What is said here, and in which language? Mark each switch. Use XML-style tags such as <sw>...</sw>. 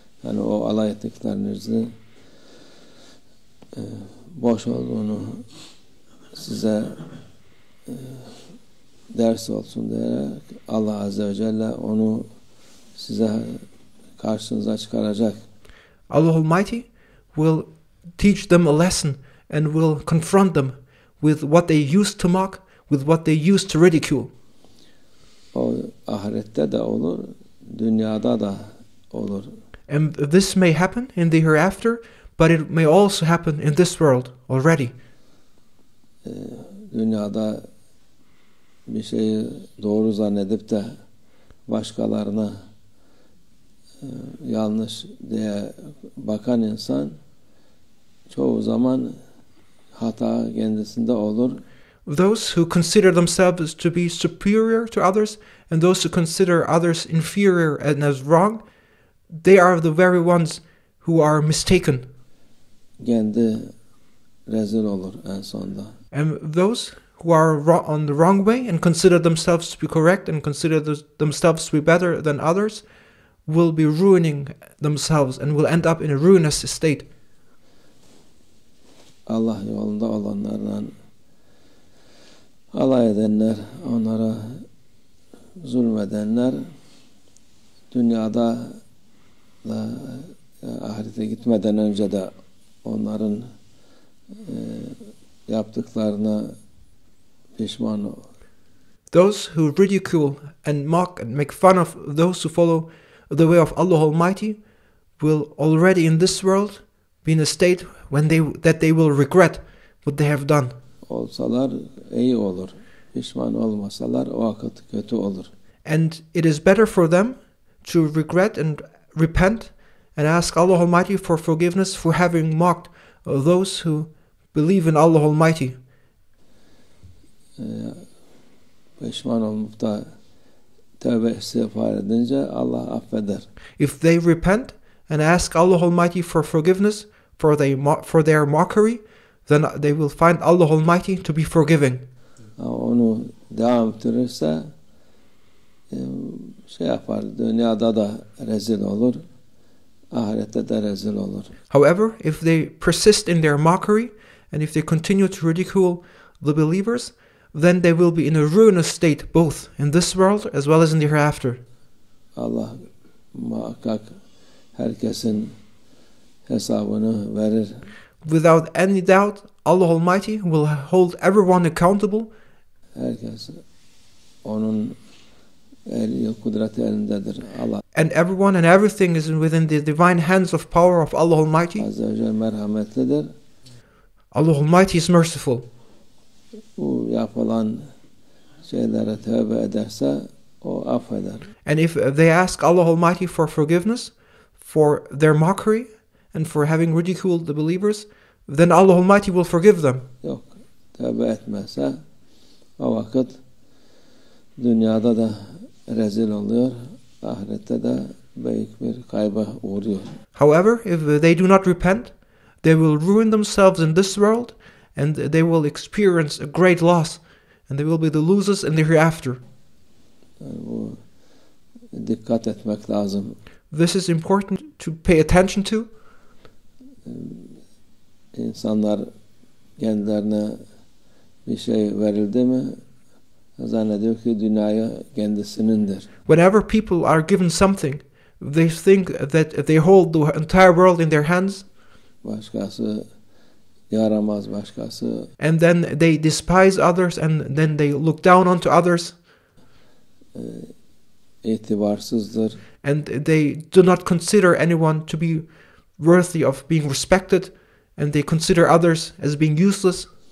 <tr>Yani o alay ettiklerinizi boş olduğunu size ders olsun diyerek Allah Azze ve Celle onu size karşınıza çıkaracak.</tr> <en>Allah Almighty will teach them a lesson and will confront them with what they used to mock, with what they used to ridicule.</en> <tr>O ahirette de olur, dünyada da olur.</tr> <en>And this may happen in the hereafter, but it may also happen in this world already.</en> <tr>Dünyada bir şeyi doğru zannedip de başkalarına yanlış diye bakan insan çoğu zaman hata kendisinde olur.</tr> <en>Those who consider themselves to be superior to others and those who consider others inferior and as wrong, they are the very ones who are mistaken.</en> <tr>Kendi rezil olur en sonunda.</tr> <en>And those who are on the wrong way and consider themselves to be correct and consider themselves to be better than others will be ruining themselves and will end up in a ruinous state.</en> <tr>Allah yolunda olanlarla alay edenler, onlara zulmedenler dünyada da ahirete gitmeden önce de onların yaptıklarına pişman olur.</tr> <en>Those who ridicule and mock and make fun of those who follow the way of Allah Almighty will already in this world be in a state that they will regret what they have done.</en> <tr>Olsalar iyi olur. Pişman olmasalar o vakit kötü olur.</tr> <en>And it is better for them to regret and repent and ask Allah Almighty for forgiveness for having mocked those who believe in Allah Almighty.</en> <tr>Pişman olup da tövbe istiğfar edince Allah affeder.</tr> <en>If they repent and ask Allah Almighty for forgiveness for their mockery, then they will find Allah Almighty to be forgiving.</en> <tr>Onu devam ettirirse yapar, dünyada da rezil olur, ahirette de rezil olur.</tr> <en>However, if they persist in their mockery and if they continue to ridicule the believers, then they will be in a ruinous state both in this world as well as in the hereafter.</en> <tr>Allah muhakkak herkesin hesabını verir.</tr> <en>Without any doubt, Allah Almighty will hold everyone accountable.</en> <tr>Herkes onun kudreti elindedir. Allah</tr> <en>And everyone and everything is within the divine hands of power of Allah Almighty.</en> <tr>Azze ve Celle merhametlidir.</tr> <en>Allah Almighty is merciful.</en> <tr>Bu yapılan şeylere tövbe ederse o affeder.</tr> <en>And if they ask Allah Almighty for forgiveness for their mockery and for having ridiculed the believers, then Allah Almighty will forgive them.</en> <tr>Yok, tövbe etmezse o vakit dünyada da rezil oluyor, ahirette de büyük bir kayba uğruyor.</tr> <en>However, if they do not repent, they will ruin themselves in this world and they will experience a great loss and they will be the losers in the hereafter.</en> <tr>Yani bu dikkat etmek lazım.</tr> <en>This is important to pay attention to.</en> <tr>İnsanlar kendilerine bir şey verildi mi zannediyor ki dünya kendisinindir.</tr> <en>Whenever people are given something, they think that they hold the entire world in their hands.</en> <tr>Başkası yaramaz, başkası</tr> <en>And then they despise others and then they look down onto others.</en> <tr>itibarsızdır.</tr> <en>And they do not consider anyone to be worthy of being respected. And they consider others as being useless.</en>